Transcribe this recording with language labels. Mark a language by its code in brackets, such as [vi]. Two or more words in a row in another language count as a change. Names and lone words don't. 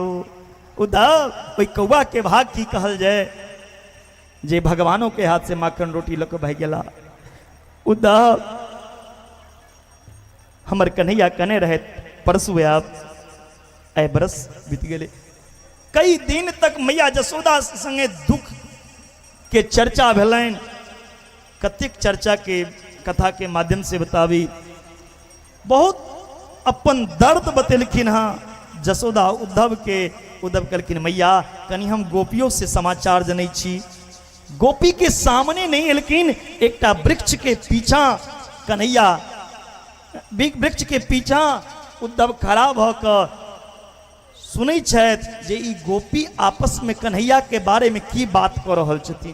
[mai] उद्धव कोई कौआ के भाग की कहल जाए, जे भगवानों के हाथ से माखन रोटी लेके भाग गेला। उद्धव हमर कन्हैया कने रहे परसु आप ऐ बरस बीत गेले। कई दिन तक मैया जसोदा संगे दुख के चर्चा भेलैन। कतेक चर्चा के कथा के माध्यम से बतावी, बहुत अपन दर्द बतेलखिन। हाँ जसोदा उद्धव के। उद्धव कहलखिन मैया कनी हम गोपियों से समाचार जनै छी। गोपी के सामने नहीं एलखिन, एकटा वृक्ष के पीछा कन्हैया, वृक्ष के पीछा उद्धव खड़ा भ क सुनै छथि जे ई गोपी आपस में कन्हैया के बारे में की बात कऽ रहल छथिन।